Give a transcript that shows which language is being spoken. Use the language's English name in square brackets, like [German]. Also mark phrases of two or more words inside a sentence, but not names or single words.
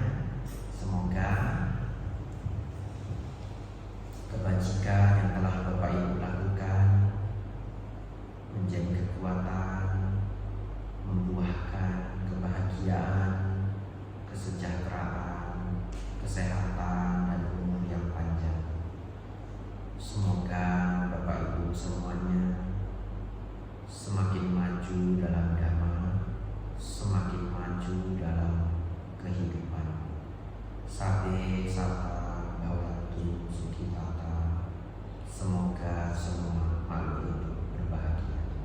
[Indonesian] Semoga kebajikan yang telah Bapak Ibu lakukan menjadi kekuatan, membuahkan kebahagiaan, kesejahteraan, kesehatan, dan umur yang panjang. Semoga Bapak Ibu semuanya semakin maju dalam dhamma, semakin maju dalam kehidupan. [Pali] Sabe sata bhavantu sukhitata. [Indonesian] Semoga semua makhluk hidup berbahagia.